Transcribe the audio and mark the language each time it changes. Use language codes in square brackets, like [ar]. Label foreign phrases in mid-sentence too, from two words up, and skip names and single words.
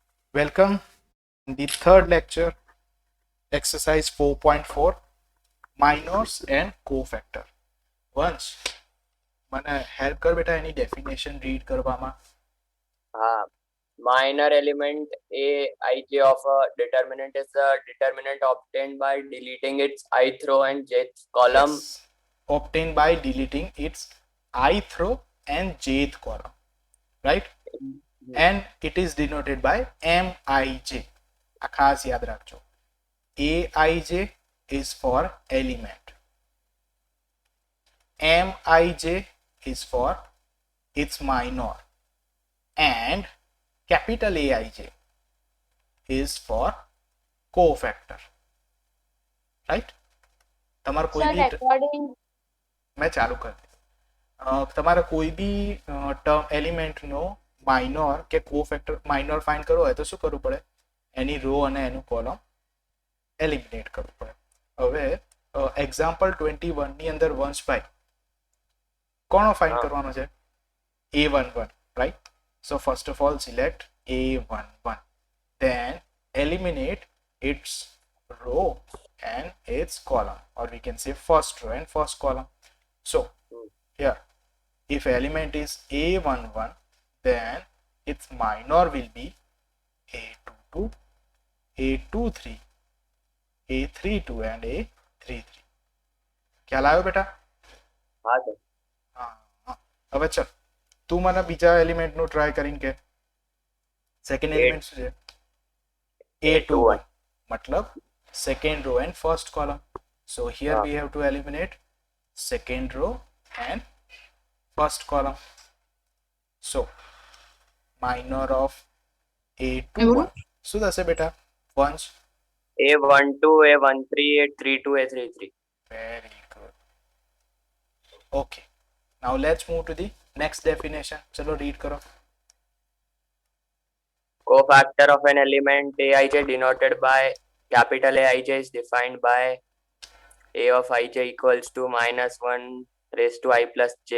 [en] Welcome in the third lecture, exercise 4.4, minors and cofactor. [gu] Once મને હેલ્પ કર બેટા એની ડેફિનેશન રીડ કરવામાં. [en] Minor element Aij of a determinant is a determinant obtained by deleting its ith row and jth column. Yes. Obtained by deleting its ith row and jth column, right? And it is denoted by Mij. [gu] આ ખાસ યાદ રાખજો. [en] Aij is for element. Mij is for its minor. And capital Aij is for cofactor. Right? [gu] તમારે કોઈ બી મેં ચાલુ કરી દીધું. તમારે કોઈ બી [en] term elementનો [gu] માઇનોર કે [en] cofactor minor find [gu] કરવો હોય તો શું કરવું પડે? એની રો અને એનું કોલમ એલિમિનેટ કરવું પડે. હવે એક્ઝામ્પલ 21 ની અંદર વંશભાઈ કોનો ફાઇન્ડ કરવાનો છે? [en] A11, right? So first of all select A11, then eliminate its row and its column, or we can say first row and first column. So here if element is A11, then its minor will be A22, A23, A32 and A33. [gu] ખ્યાલ આવ્યો બેટા? હા સર. હવે ચલ તું મને બીજા એલિમેન્ટનું ટ્રાય કરીને કે [en] second element [gu] શું છે? [en] A21 मतलब second row and first column. So here we have to eliminate second row and first column. So minor of A21 [gu] શું થશે બેટા? [en] વંશ A12, A13, A32, A33. very good. Okay, now let's move to the next definition. [hi] चलो read करो. [en] Cofactor of an element Aij denoted by capital Aij is defined by A of ij equals to -1 raised to I plus j.